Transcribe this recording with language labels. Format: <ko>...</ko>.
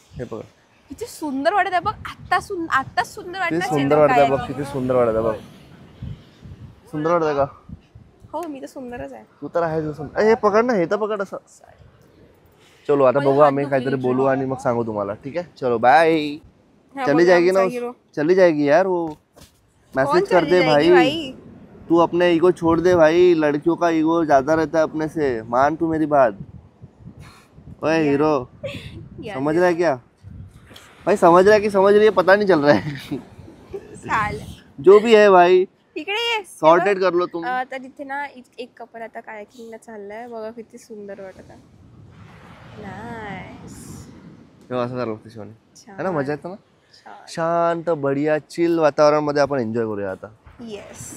<mr>किती सुंदर वाटत आहे बघ. आत्ताच सुंदर वाटत. सुंदर वाटत आहे बघ. किती सुंदर वाटत आहे बघ. सुंदर वाटत आहे का? हो, मी तर सुंदरच आहे. तू तर आहे. हे पकड ना, हे तर पकड असं. चलो आता बघू, आम्ही काहीतरी बोलू आणि मग सांगू तुम्हाला. ठीक आहे, चलो बाय.</mr> <hi>चली जाएगी ना, चली जाएगी यार. वो मैसेज कर दे भाई. तू अपने ईगो छोड़ दे भाई. लड़कियों का ईगो ज्यादा रहता है अपने से. मान तू मेरी बात. ओए हीरो, समझ रहा है क्या भाई? समझ रहा है कि समझ रही है पता नहीं चल रहा है. जो भी है भाई,</hi> <mr>इकडे</mr> <hi>सॉर्टेड कर लो तुम.</hi> <mr>आता तिथे ना एक कपल आता कायाकिंगला चाललाय बघा. किती सुंदर वाटत आहे. नाईस. असं करावं लागतं शिवानी, है ना? मजा येतं ना. शांत बढिया चिल वातावरण मध्ये आपण एन्जॉय करूया आता.</mr> <en>Yes.</en>